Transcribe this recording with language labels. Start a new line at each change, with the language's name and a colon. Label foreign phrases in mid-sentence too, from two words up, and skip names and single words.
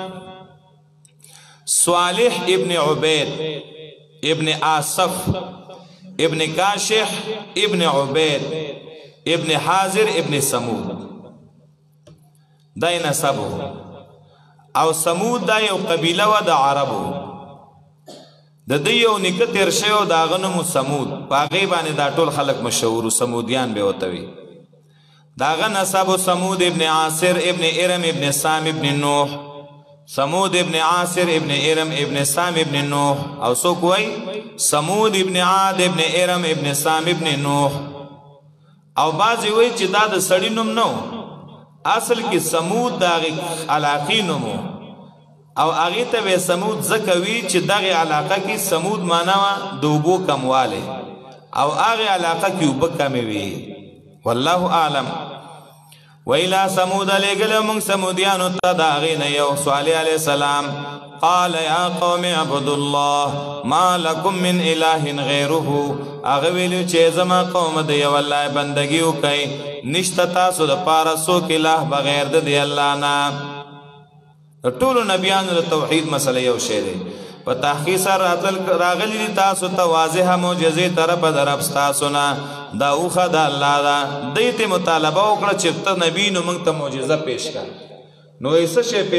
Pashto: صالح ابن عبید ابن آصف ابن کاشح ابن عبید ابن حاضر ابن سمود دای نسبو او سمود دا یو قبیله و د عربو د دې یو نیکه تیر شوی او د هغه نوم سمود په هغې باندې دا ټول خلک مشهور سمودیان به ورته وي د هغه نسب سمود ابن عاصر ابن ارم ابن سام ابن نوح سمود ابن عاصر ابن ارم ابن سام ابن نوح او څوک وایي سمود ابن عاد ابن ارم ابن سام ابن نوح او بعضې وایي چې دا د سړي نوم نه اصل کې سمود د هغې علاقې نوم او هغې ته به سمود ځکه وي چې دغې علاقه کې سمود معنا وه د اوبو کموالی او هغې علاقه کې اوبه کمې وي
Arabic: والله اعلم
Pashto: ویلا سمود لګل موږ سمودیانو ته د هغې نه یو صالح
Arabic: علیه السلام قال یا قوم اعبدوا الله ما لکم من اله غیره
Pashto: هغه ویلو چې زما قوم د یو الله بندګي وکئ نشته تاسو دپاره څوک اله بغیر د دې الله نه د ټولو نبیانو د توحید مسله یو شی دی په تحقیق سره راغلی دي تاسو ته واضحه معجزې طرفه د رب ستاسو نه دا اوښه د الله ده دوی ته مطالبه وکړه چې ته نبي نو موږ ته معجزه پیش کړه نو یې څه شی